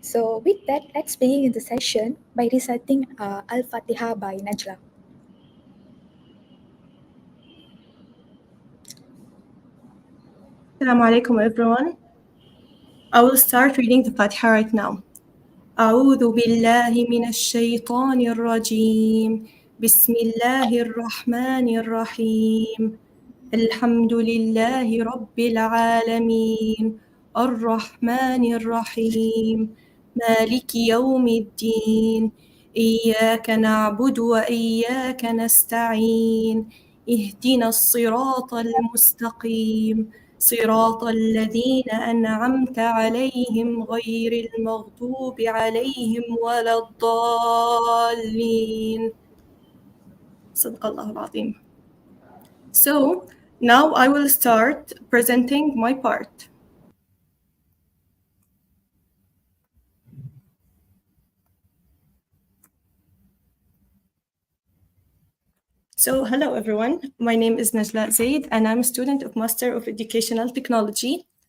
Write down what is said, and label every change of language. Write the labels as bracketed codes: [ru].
[en] So with that, let's begin the session by reciting Al-Fatiha by Najla. Assalamu alaikum everyone. I will start reading the Fatiha right now. [ar] أعوذ بالله من الشيطان الرجيم. بسم الله الرحمن الرحيم. الحمد لله رب العالمين. الرحمن الرحيم. مالك يوم الدين. إياك نعبد وإياك نستعين. اهدنا الصراط المستقيم. صراط الذين أنعمت عليهم غير المغضوب عليهم ولا الضالين. صدق الله العظيم. [en] So now I will start presenting my part. So hello everyone, my name is Najla Zaid and I'm a student of Master of Educational Technology.